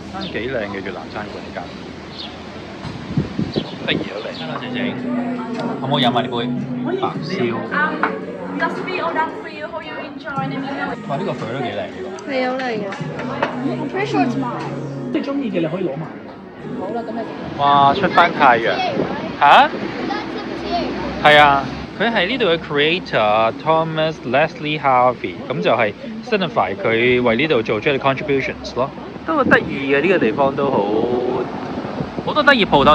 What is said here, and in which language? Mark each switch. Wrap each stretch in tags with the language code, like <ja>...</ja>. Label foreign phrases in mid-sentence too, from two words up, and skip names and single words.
<yue>間幾靚嘅越南餐館呢間，得意好靚。hello 姐姐，可唔可以飲埋呢杯白燒？</yue> <en>Just be all done for you. Hope you enjoy the meal.</en> <yue>哇！呢個粉都幾靚呢個。係好靚嘅。</yue> <en>I'm pretty sure it's mine。</en> <yue>你中意嘅你可以攞埋。好啦，咁你哇！出翻太陽嚇？係啊，佢係呢度嘅 creator Thomas Leslie Harvey，咁就係 signify 佢為呢度做出嘅 contributions 咯。都好得意嘅呢個地方都好多得意鋪頭。</yue>